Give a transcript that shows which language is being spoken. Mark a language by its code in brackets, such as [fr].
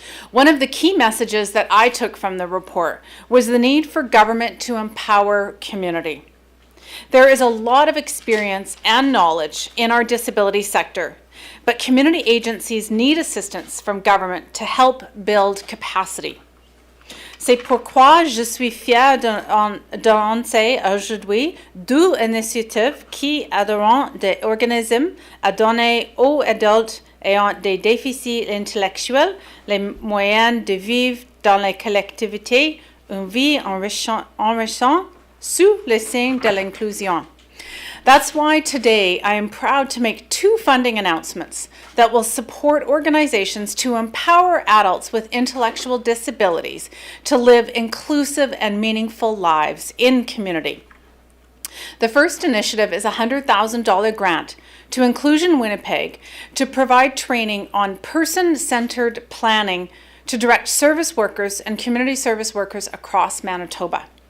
[en] One of the key messages that I took from the report was the need for government to empower community. There is a lot of experience and knowledge in our disability sector, but community agencies need assistance from government to help build capacity. [fr] C'est pourquoi je suis fière d'annoncer aujourd'hui 2 initiatives qui aideront des organismes à donner aux adultes ayant des déficits intellectuels les moyens de vivre dans les collectivités une vie enrichissante sous le signe de l'inclusion. [en] That's why today I am proud to make 2 funding announcements that will support organizations to empower adults with intellectual disabilities to live inclusive and meaningful lives in community. The first initiative is a $100,000 grant to Inclusion Winnipeg to provide training on person-centered planning to direct service workers and community service workers across Manitoba.